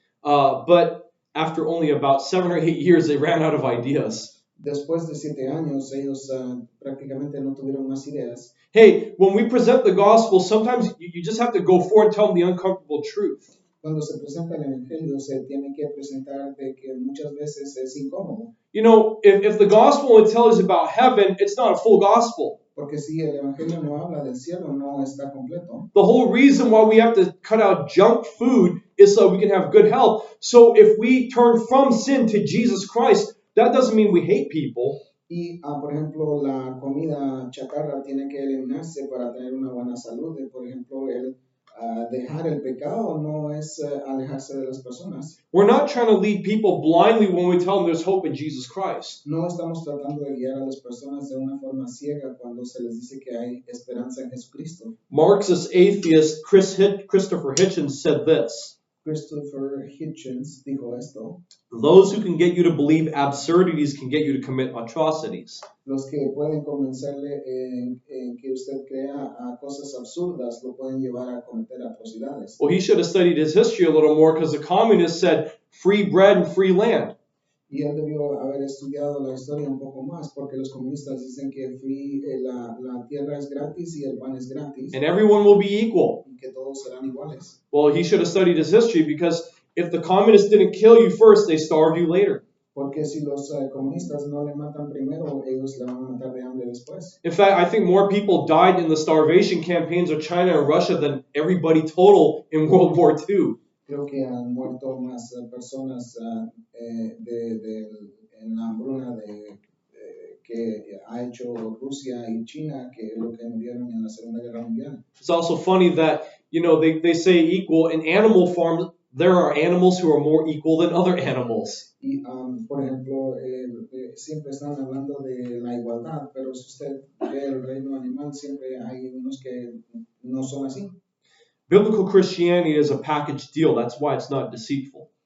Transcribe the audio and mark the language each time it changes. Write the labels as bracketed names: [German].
[English] But after only about 7 or 8 years, they ran out of ideas. [Spanish] Después de 7 años, ellos prácticamente no tuvieron más ideas. [English] Hey, when we present the gospel, sometimes you just have to go forward and tell them the uncomfortable truth. [Spanish] Cuando se presenta el evangelio, se tiene que presentar de que muchas veces es incómodo. [English] You know, if the gospel only tells you about heaven, it's not a full gospel. [Spanish] Porque si el evangelio no habla del cielo, no está completo. [English] The whole reason why we have to cut out junk food is so we can have good health. So if we turn from sin to Jesus Christ, that doesn't mean we hate people. [Spanish] Y, por ejemplo, la comida chatarra tiene que eliminarse para tener una buena salud. Por ejemplo, el dejar el pecado no es alejarse de las personas. [English] We're not trying to lead people blindly when we tell them there's hope in Jesus Christ. [Spanish] No estamos tratando de guiar a las personas de una forma ciega cuando se les dice que hay esperanza en Jesucristo. [English] Marxist atheist Christopher Hitchens said this. [Spanish] Christopher Hitchens dijo esto: [English] Those who can get you to believe absurdities can get you to commit atrocities. [Spanish] los que pueden convencerle en que usted crea cosas absurdas lo pueden llevar a cometer atrocidades. [English] Well, he should have studied his history a little more because the communists said free bread and free land. [Spanish] Y él debió haber estudiado la historia un poco más, porque los comunistas dicen que la tierra es gratis y el pan es gratis, [English] And everyone will be equal. [Spanish] y que todos serán iguales. [English] Well, he should have studied his history because if the communists didn't kill you first, they starved you later. [Spanish] Porque si los comunistas no le matan primero, ellos le van a matar de hambre después. [English] In fact, I think more people died in the starvation campaigns of China and Russia than everybody total in World War II. [Spanish] Creo que han muerto más personas en la hambruna que ha hecho Rusia y China que lo que murieron en la Segunda Guerra Mundial. [English] It's also funny that, they say equal. In animal farms, there are animals who are more equal than other animals. [Spanish] Y, por ejemplo, siempre están hablando de la igualdad, pero si usted ve el reino animal, siempre hay unos que no son así. [English] Biblical Christianity is a package deal. That's why it's not deceitful.